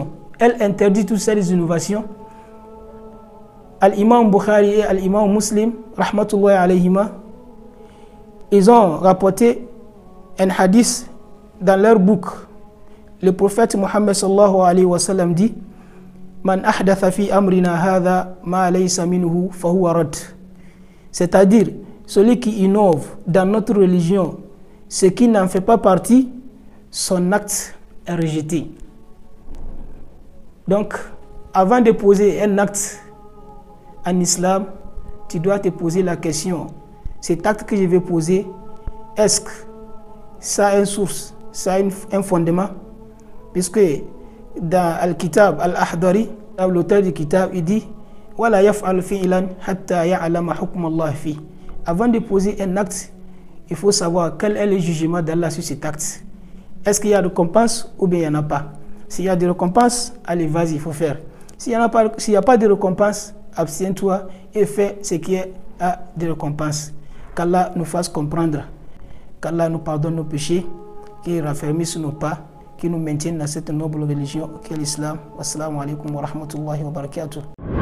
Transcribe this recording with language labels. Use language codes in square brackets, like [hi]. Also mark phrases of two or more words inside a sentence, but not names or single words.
[fr] Elle interdit toutes ces innovations. Al-Imam Bukhari et Al-Imam Muslim, [ar] رحمة الله عليهما, [fr] ils ont rapporté un hadith dans leur bouc. Le prophète Mohammed [ar] صلى الله عليه وسلم [fr] dit [ar] من أحدث في أمرنا هذا ما ليس منه فهو رد. [fr] C'est-à-dire, celui qui innove dans notre religion ce qui n'en fait pas partie, son acte est rejeté. Donc, avant de poser un acte en islam, tu dois te poser la question, cet acte que je vais poser, est-ce que ça a une source, ça a un fondement? Puisque dans Al-Kitab Al-Ahdari, l'auteur du Kitab, il dit [ar] ولا يفعل فعلا حتى يعلم حكم الله فيه. [fr] Avant de poser un acte, il faut savoir quel est le jugement d'Allah sur cet acte. Est-ce qu'il y a de récompense ou bien il n'y en a pas? S'il y a de récompense, allez, vas-y, il faut faire. S'il n'y a pas de récompense, abstiens-toi et fais ce qui est à de récompense. Qu'Allah nous fasse comprendre, qu'Allah nous pardonne nos péchés, qu'il raffermisse nos pas, qui nous maintiennent dans cette noble religion qu'est l'islam. [ar] والسلام عليكم ورحمة الله وبركاته.